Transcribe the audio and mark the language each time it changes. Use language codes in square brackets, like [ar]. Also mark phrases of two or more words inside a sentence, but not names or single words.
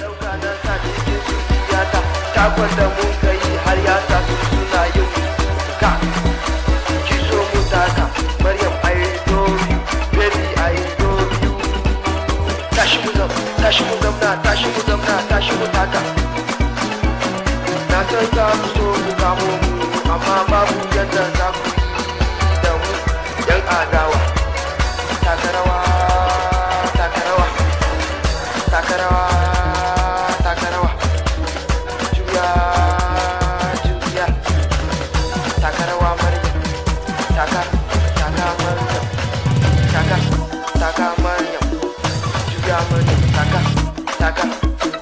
[ha] na sa cikin zuciyata takon da mun kai har ya sa su suna yin ka ki so mu taka Maryam [en] I love you baby I love [ha] you tashi mu zamna tashi mu taka na san za ku so ku kamo mu amma babu yadda za ku yi da mu yan adawa taka rawa juya taka rawa Maryam taka Maryam juya Maryam taka